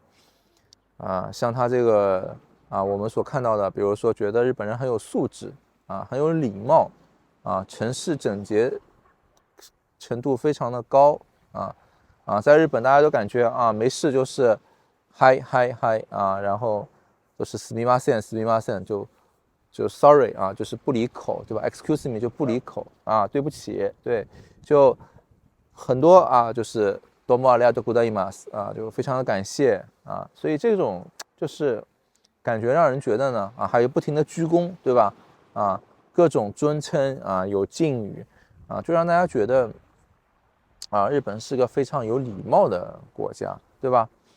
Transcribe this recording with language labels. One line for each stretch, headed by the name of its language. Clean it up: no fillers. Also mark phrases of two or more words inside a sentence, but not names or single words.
Chinese: 像它这个我们所看到的，比如说觉得日本人很有素质很有礼貌城市整洁程度非常的高在日本大家都感觉没事就是嗨嗨嗨然后都是
Japanese: すみませんすみません
Chinese: 就 sorry就是不离口，对吧 ？
English: excuse me
Chinese: 就不离口对不起，对，就很多就是多么
Japanese: ありがとうございます
Chinese: 就非常的感谢所以这种就是感觉让人觉得呢还有不停的鞠躬，对吧？各种尊称有敬语就让大家觉得日本是个非常有礼貌的国家，对吧？